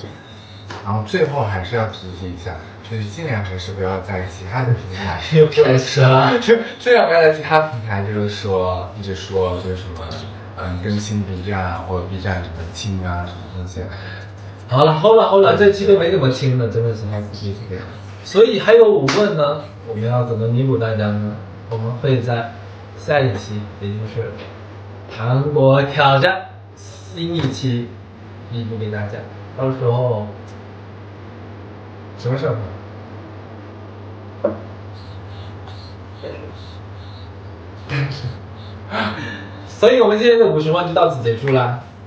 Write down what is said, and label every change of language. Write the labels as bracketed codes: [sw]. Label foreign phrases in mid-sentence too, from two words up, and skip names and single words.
[zh] 然後最後還是要提醒一下，就是盡量還是不要在其他的平台又開始了，就盡量不要在其他平台就是說一直說就是什麼更新 B 站或者 B 站什麼清啊什麼那些。好了，這期都沒怎麼清了，真的是太不必要了。所以還有5問呢，我們要怎麼彌補大家呢？我們會在下一期，也就是韓國挑戰新一期彌補給大家。到時候什麼時候？所以我們今天的50問就到此結束啦。